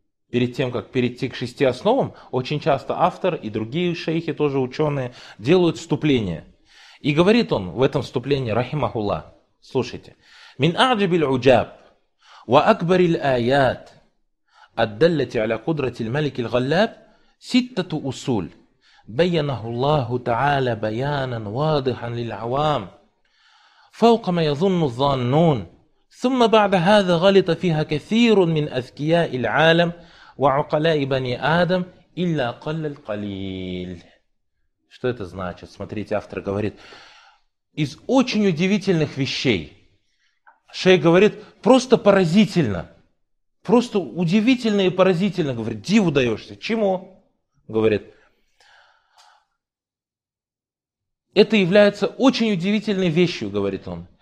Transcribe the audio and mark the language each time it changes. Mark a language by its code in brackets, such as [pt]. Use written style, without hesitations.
[ru] Перед тем, как перейти к шести основам, очень часто автор и другие шейхи, тоже ученые, делают вступление. И говорит он в этом вступлении, рахимахулла, слушайте. [ar] «Мин аджибиль уджаб, ва акбариль аят, аддаллати аля кудратиль маликиль галляб, ситтату усуль». بينه الله تعالى بيانا واضحا للعوام فوق ما يظن الظانون ثم بعد هذا غلط فيها كثير من أذكياء العالم وعقلاء بني آدم إلا قل القليل. [ru] Что это значит? Смотрите, автор говорит, из очень удивительных вещей. Шейх говорит, просто поразительно. Просто удивительно и поразительно. Говорит, диву даешься. Чему? Говорит, это является очень удивительной вещью, говорит он.